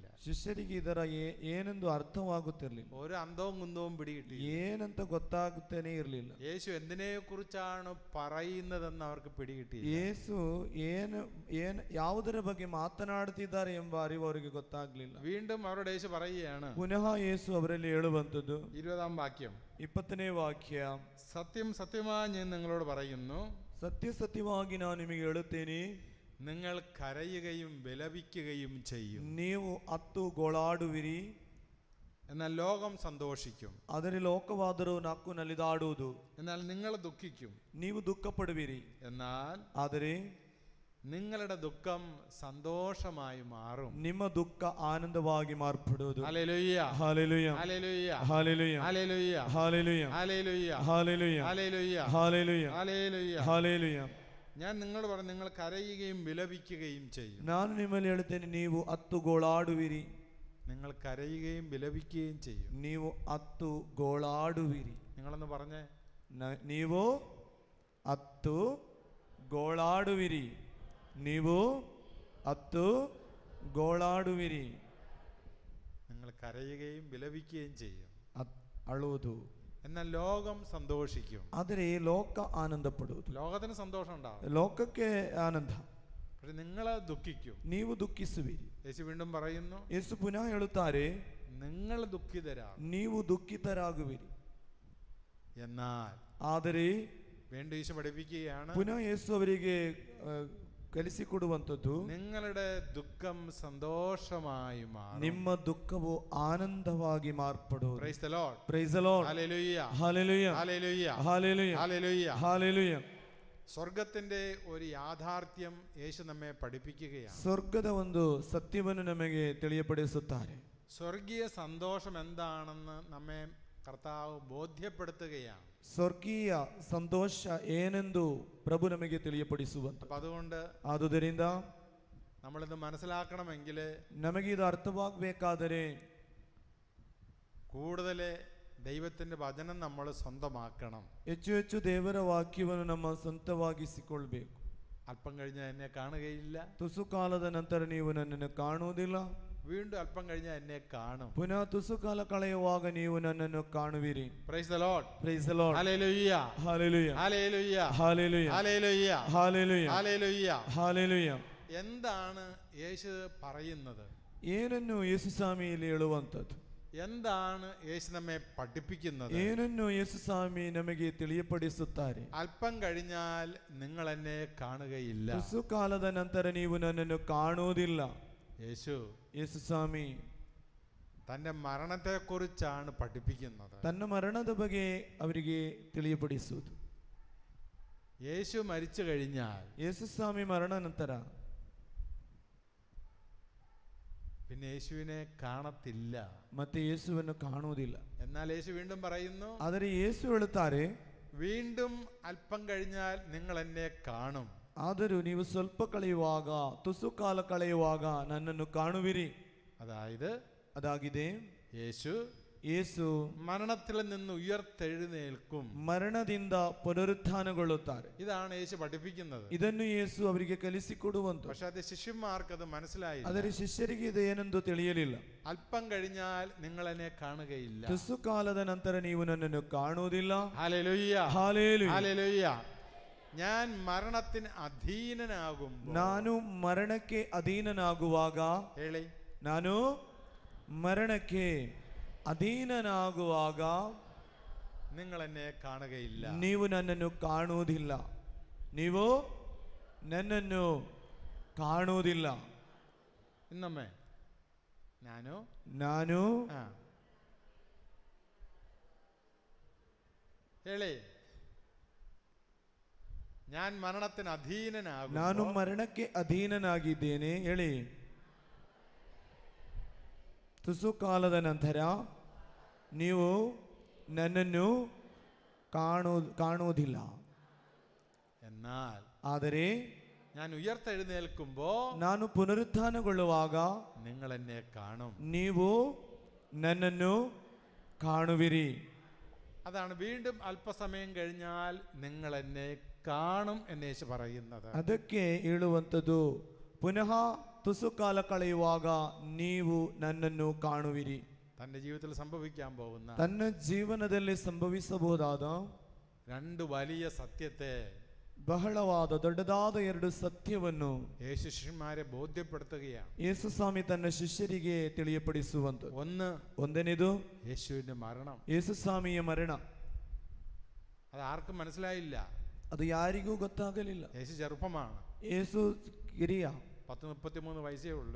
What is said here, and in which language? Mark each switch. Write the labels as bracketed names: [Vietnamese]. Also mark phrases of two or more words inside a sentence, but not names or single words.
[Kannada] ಶಿಷ್ಯರಿಗೆ ಇದರ ಏನೆಂದು ಅರ್ಥವಾಗುತ್ತಿರಲಿಲ್ಲ. [Malayalam] ഒരു അന്തവും കുന്തവും പിടി കിട്ടിയില്ല. [Kannada] ಏನಂತ ಗೊತ್ತಾಗುತ್ತೇನೆ ಇರಲಿಲ್ಲ. [Malayalam] യേശു എന്തിനെ കുറിച്ചാണ് പറയുന്നതെന്ന് അവർക്ക് പിടി കിട്ടിയില്ല. [Kannada] ಯೇಸು ಯಾವುದರ ಬಗ್ಗೆ ಮಾತನಾಡುತ್ತಿದ್ದಾರೆ ಎಂಬ ಅರಿವು ಅವರಿಗೆ ಗೊತ್ತಾಗ್ಲಿಲ್ಲ. [Malayalam] വീണ്ടും അവരോട് യേശു പറയുകയാണ്. [Kannada] ಪುನಃ ಯೇಸು ಅವರಲ್ಲಿ ಹೇಳುವಂಥದ್ದು [Malayalam] 20ാം വാക്യം, [Kannada] 20ನೇ ವಾಕ್ಯ. [Malayalam] സത്യം സത്യമായി ഞാൻ നിങ്ങളോട് പറയുന്നു, [Kannada] ಸತ್ಯವಾಗಿ ನಾನು ನಿಮಗೆ ಹೇಳುತ್ತೇನೆ, [Malayalam] നിങ്ങൾ കരയുകയും വിലപിക്കുകയും ചെയ്യും. [Kannada] ನೀವು ಅತ್ತು ಗೋಳಾಡುವಿರಿ, [Malayalam] എന്നാൽ ലോകം സന്തോഷിക്കും. [Kannada] ಆದರೆ ಲೋಕವಾದರೂ ನಕ್ಕು ನಲಿದಾಡುವುದು. [Malayalam] എന്നാൽ നിങ്ങൾ ദുഃഖിക്കും. [Kannada] ನೀವು ದುಃಖ ಪಡುವಿರಿ, [Malayalam] എന്നാൽ [Kannada] ಆದರೆ [Malayalam] നിങ്ങളുടെ ദുഃഖം സന്തോഷമായി മാറും. [Kannada] ನಿಮ್ಮ ದುಃಖ ಆನಂದವಾಗಿ ಮಾರ್ಪಡುವುದು. [Malayalam] ഹല്ലേലൂയ, [Kannada] ಹಾಲೆಲೂಯ, [Malayalam] ഹല്ലേലൂയ, [Kannada] ಹಾಲೆಲೂಯ, [Malayalam] ഹല്ലേലൂയ, [Kannada] ಹಾಲೆಲೂಯ, [Malayalam] ഹല്ലേലൂയ, [Kannada] ಹಾಲೆಲೂಯ, [Malayalam] ഹല്ലേലൂയ, [Kannada] ಹಾಲೆಲೂಯ, [Malayalam] ഹല്ലേലൂയ. [Kannada] ಹಾಲೆಲೂಯ. [Malayalam] ഞാൻ നിങ്ങളോട് പറഞ്ഞു, നിങ്ങൾ കരയുകയും വിലപിക്കുകയും ചെയ്യും. [Kannada] ನಾನು ನಿಮ್ಮಲ್ಲಿ ಹೇಳುತ್ತೇನೆ, ನೀವು ಅತ್ತು ಗೋಳಾಡುವಿರಿ. [Malayalam] നിങ്ങൾ കരയുകയും വിലപിക്കുകയും ചെയ്യും. [Kannada] ನೀವು ಅತ್ತು ಗೋಳಾಡುವಿರಿ. [Malayalam] നിങ്ങളൊന്ന് പറഞ്ഞേ, [Kannada] ನೀವು ಅತ್ತು ಗೋಳಾಡುವಿರಿ. ನೀವು ಅತ್ತು ಗೋಳಾಡುವಿರಿ. [Malayalam] നിങ്ങൾ കരയുകയും വിലപിക്കുകയും ചെയ്യും. [Kannada] ಅಳುವುದು. [Malayalam] എന്നാൽ ലോകം സന്തോഷിക്കും. [Kannada] ಆದರೆ ಲೋಕ ಆನಂದ ಪಡುವುದು. [Malayalam] ലോകത്തിന് സന്തോഷം ഉണ്ടാവും, [Kannada] ಲೋಕಕ್ಕೆ ಆನಂದ. [Malayalam] പക്ഷെ നിങ്ങൾ ദുഃഖിക്കും. [Kannada] ನೀವು ದುಃಖಿಸುವಿರಿ. [Malayalam] യേശു വീണ്ടും പറയുന്നു, [Kannada] ಯೇಸು ಪುನಃ ಹೇಳುತ್ತಾರೆ, [Malayalam] നിങ്ങൾ ദുഃഖിതരാകും. [Kannada] ನೀವು ದುಃಖಿತರಾಗುವಿರಿ. [Malayalam] എന്നാൽ [Kannada] ಆದರೆ [Malayalam] വീണ്ടും യേശു പഠിപ്പിക്കുകയാണ്, [Kannada] ಪುನಃ ಯೇಸು ಅವರಿಗೆ ಕಲಿಸಿಕೊಡುವಂಥದ್ದು, [Malayalam] നിങ്ങളുടെ ദുഃഖം സന്തോഷമായി മാറും. [Kannada] ನಿಮ್ಮ ದುಃಖವು ಆನಂದವಾಗಿ ಮಾರ್ಪಡುವುದು. [English] Praise the Lord. Praise the Lord. [Malayalam] ഹല്ലേലൂയ, [Kannada] ಹಾಲೆಲೂಯ, [Malayalam] ഹല്ലേലൂയ, [Kannada] ಹಾಲೆಲೂಯ, [Malayalam] ഹല്ലേലൂയ. [Kannada] ಹಾಲೆಲೂಯ. [Malayalam] സ്വർഗത്തിന്റെ ഒരു യാഥാർത്ഥ്യം യേശു നമ്മെ പഠിപ്പിക്കുകയാണ്. [Kannada] ಸ್ವರ್ಗದ ಒಂದು ಸತ್ಯವನ್ನು ನಮಗೆ ತಿಳಿಯಪಡಿಸುತ್ತಾರೆ. [Malayalam] സ്വർഗീയ സന്തോഷം എന്താണെന്ന് നമ്മെ കർത്താവ് ബോധ്യപ്പെടുത്തുകയാണ്. [Kannada] ಸ್ವರ್ಗೀಯ ಸಂತೋಷ ಏನೆಂದು ಪ್ರಭು ನಮಗೆ ತಿಳಿಯಪಡಿಸುವಂತ. [Malayalam] അതുകൊണ്ട് [Kannada] ಆದುದರಿಂದ [Malayalam] നമ്മളിത് മനസ്സിലാക്കണമെങ്കിൽ [Kannada] ನಮಗೆ ಇದು ಅರ್ಥವಾಗಬೇಕಾದರೆ [Malayalam] കൂടുതൽ ദൈവത്തിന്റെ വചനം നമ്മൾ സ്വന്തമാക്കണം. [Kannada] ಹೆಚ್ಚು ಹೆಚ್ಚು ದೇವರ ವಾಕ್ಯವನ್ನು ನಮ್ಮ ಸ್ವಂತವಾಗಿಸಿಕೊಳ್ಬೇಕು. [Malayalam] അല്പം കഴിഞ്ഞാൽ എന്നെ കാണുകയില്ല, [Kannada] ತುಸು ಕಾಲದ ನಂತರ ನೀವು ನನ್ನನ್ನು ಕಾಣುವುದಿಲ್ಲ, [Malayalam] വീണ്ടും അല്പം കഴിഞ്ഞാൽ എന്നെ കാണും. [Kannada] ಪುನಃ ತುಸು ಕಾಲ ಕಳೆಯುವಾಗ ನೀವು ನನ್ನನ್ನು ಕಾಣುವಿರಿ. [English] Praise the Lord. Praise the Lord. [Malayalam] ഹല്ലേലൂയ, [Kannada] ಹಾಲೆಲೂಯ, [Malayalam] ഹല്ലേലൂയ, [Kannada] ಹಾಲೆಲೂಯ, [Malayalam] ഹല്ലേലൂയ, [Kannada] ಹಾಲೆಲೂಯ, [Malayalam] ഹല്ലേലൂയ. [Kannada] ಹಾಲೆಲೂಯ. [Malayalam] എന്താണ് യേശു പറയുന്നത്? [Kannada] ಏನನ್ನು ಯೇಸು ಸ್ವಾಮಿ ಇಲ್ಲಿ ಹೇಳುವಂಥದ್ದು? [Malayalam] എന്താണ് യേശു നമ്മെ പഠിപ്പിക്കുന്നത്? [Kannada] ಏನನ್ನು ಯೇಸು ಸ್ವಾಮಿ ನಮಗೆ ತಿಳಿಯಪಡಿಸುತ್ತಾರೆ? [Malayalam] അല്പം കഴിഞ്ഞാൽ നിങ്ങൾ എന്നെ കാണുകയില്ല. [Kannada] ತುಸು ಕಾಲದ ನಂತರ ನೀವು ನನ್ನನ್ನು ಕಾಣುವುದಿಲ್ಲ. [Malayalam] യേശു [Kannada] ಸ್ವಾಮಿ [Malayalam] തന്റെ മരണത്തെക്കുറിച്ചാണ് പഠിപ്പിക്കുന്നത്. [Kannada] ತನ್ನ ಮರಣದ ಬಗ್ಗೆ ಅವರಿಗೆ ತಿಳಿಯಪಡಿಸುವುದು. [Malayalam] യേശു മരിച്ചു കഴിഞ്ഞാൽ, [Kannada] ಯೇಸು ಸ್ವಾಮಿ ಮರಣ ನಂತರ [Malayalam] പിന്നെ യേശുവിനെ കാണത്തില്ല. [Kannada] ಮತ್ತೆ ಯೇಸುವನ್ನು ಕಾಣುವುದಿಲ್ಲ. [Malayalam] എന്നാൽ യേശു വീണ്ടും പറയുന്നു, [Kannada] ಆದರೆ ಯೇಸು ಹೇಳುತ್ತಾರೆ, [Malayalam] വീണ്ടും അല്പം കഴിഞ്ഞാൽ നിങ്ങൾ എന്നെ കാണും. [Kannada] ಆದರೂ ನೀವು ಸ್ವಲ್ಪ ಕಳೆಯುವಾಗ, ತುಸು ಕಾಲ ಕಳೆಯುವಾಗ ನನ್ನನ್ನು ಕಾಣುವಿರಿ. ಅದಾಗಿದೆ. ಯೇಸು [Malayalam] മരണത്തിൽ നിന്ന് ഉയർത്തെഴുന്നേൽക്കും. [Kannada] ಮರಣದಿಂದ ಪುನರುತ್ಥಾನಗೊಳ್ಳುತ್ತಾರೆ. [Malayalam] ഇതാണ് യേശു പഠിപ്പിക്കുന്നത്. [Kannada] ಇದನ್ನು ಯೇಸು ಅವರಿಗೆ ಕಲಿಸಿಕೊಡುವಂತ. [Malayalam] പക്ഷെ അത് ശിഷ്യന്മാർക്ക് അത് മനസ്സിലായില്ല. [Kannada] ಆದರೆ ಶಿಷ್ಯರಿಗೆ ಇದು ಏನೆಂದು ತಿಳಿಯಲಿಲ್ಲ. [Malayalam] അല്പം കഴിഞ്ഞാൽ നിങ്ങൾ എന്നെ കാണുകയില്ല. [Kannada] ತುಸು ಕಾಲದ ನಂತರ ನೀವು ನನ್ನನ್ನು ಕಾಣುವುದಿಲ್ಲ. [Malayalam] ഹല്ലേലൂയ, [Kannada] ಹಾಲೆಲೂಯ, [Malayalam] ഹല്ലേലൂയ. ഞാൻ മരണത്തിന് അധീനനാകുമ്പോൾ, [Kannada] ನಾನು ಮರಣಕ್ಕೆ ಅಧೀನನಾಗುವಾಗ, ಹೇಳಿ, ನಾನು ಮರಣಕ್ಕೆ ಅಧೀನನಾಗುವಾಗ നിങ്ങൾ എന്നെ കാണുകയില്ല. ನೀವು ನನ್ನನ್ನು ಕಾಣುವುದಿಲ್ಲ. ನೀವು ನನ್ನನ್ನು ಕಾಣುವುದಿಲ್ಲ. ಇನ್ನೊಮ್ಮೆ ನಾನು ಹೇಳಿ, [Malayalam] ഞാൻ മരണത്തിന് അധീനനാകും. [Kannada] ನಾನು ಮರಣಕ್ಕೆ ಅಧೀನನಾಗಿದ್ದೇನೆ. ಹೇಳಿ. ತುಸು ಕಾಲದ ನಂತರ ನೀವು ನನ್ನನ್ನು ಕಾಣುವುದಿಲ್ಲ. [Malayalam] എന്നാൽ [Kannada] ಆದರೆ [Malayalam] ഞാൻ ഉയർത്തെഴുന്നേൽക്കുമ്പോ [Kannada] ನಾನು ಪುನರುತ್ಥಾನಗೊಳ್ಳುವಾಗ [Malayalam] നിങ്ങൾ എന്നെ കാണും. [Kannada] ನೀವು ನನ್ನನ್ನು ಕಾಣುವಿರಿ. [Malayalam] അതാണ് വീണ്ടും അല്പസമയം കഴിഞ്ഞാൽ നിങ്ങൾ എന്നെ കാണും എന്ന് യേശു പറയുന്നത്. [Kannada] ಅದಕ್ಕೆ ಹೇಳುವಂಥದ್ದು, ಪುನಃ ತುಸು ಕಾಲ ಕಳೆಯುವಾಗ ನೀವು ನನ್ನನ್ನು ಕಾಣುವಿರಿ. [Malayalam] തന്റെ ജീവിതത്തിൽ സംഭവിക്കാൻ പോകുന്ന [Kannada] ತನ್ನ ಜೀವನದಲ್ಲಿ ಸಂಭವಿಸಬಹುದಾದ [Malayalam] രണ്ട് വലിയ സത്യത്തെ, [Kannada] ಬಹಳವಾದ ದೊಡ್ಡದಾದ ಎರಡು ಸತ್ಯವನ್ನು [Malayalam] യേശു ശിഷ്യന്മാരെ ബോധ്യപ്പെടുത്തുകയാണ്. [Kannada] ಯೇಸು ಸ್ವಾಮಿ ತನ್ನ ಶಿಷ್ಯರಿಗೆ ತಿಳಿಯಪಡಿಸುವಂಥದ್ದು. ಒಂದನೇದು [Malayalam] യേശുവിന്റെ മരണം. [Kannada] ಯೇಸು ಸ್ವಾಮಿಯ ಮರಣ. [Malayalam] അത് ആർക്കും മനസ്സിലായില്ല. [Kannada] ಅದು ಯಾರಿಗೂ ಗೊತ್ತಾಗಲಿಲ್ಲ. [Malayalam] യേശു ചെറുപ്പമാണ്. [Kannada] ಯೇಸು ಕಿರಿಯ, 33 ವಯಸ್ಸೇ ഉള്ളൂ.